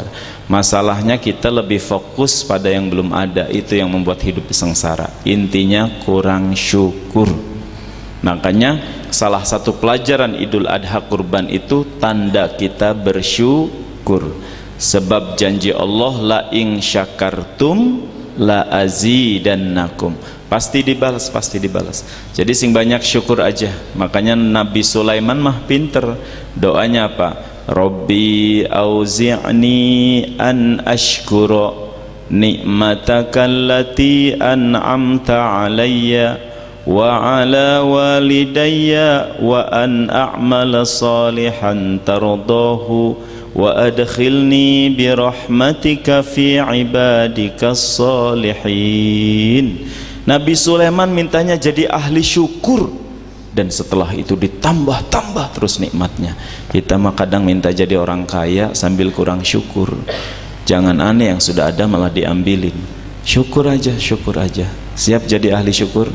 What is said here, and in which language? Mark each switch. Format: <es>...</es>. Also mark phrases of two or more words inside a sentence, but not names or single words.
<id>Masalahnya kita lebih fokus pada yang belum ada, itu yang membuat hidup sengsara. Intinya kurang syukur. Makanya salah satu pelajaran Idul Adha kurban itu tanda kita bersyukur. Sebab janji Allah,</id> <ar>لئن شكرتم لأزيدنكم.</ar> <id>Pasti dibalas, pasti dibalas. Jadi sing banyak syukur aja. Makanya Nabi Sulaiman mah pinter. Doanya apa?</id> <ar>رب أوزعني أن أشكر نعمتك التي أنعمت علي وعلى والدي وأن أعمل صالحا ترضاه وأدخلني برحمتك في عبادك الصالحين.</ar> <id>Nabi Sulaiman mintanya jadi ahli syukur, dan setelah itu ditambah-tambah terus nikmatnya. Kita mah kadang minta jadi orang kaya sambil kurang syukur. Jangan aneh, yang sudah ada malah diambilin. Syukur aja, syukur aja. Siap jadi ahli syukur?</id>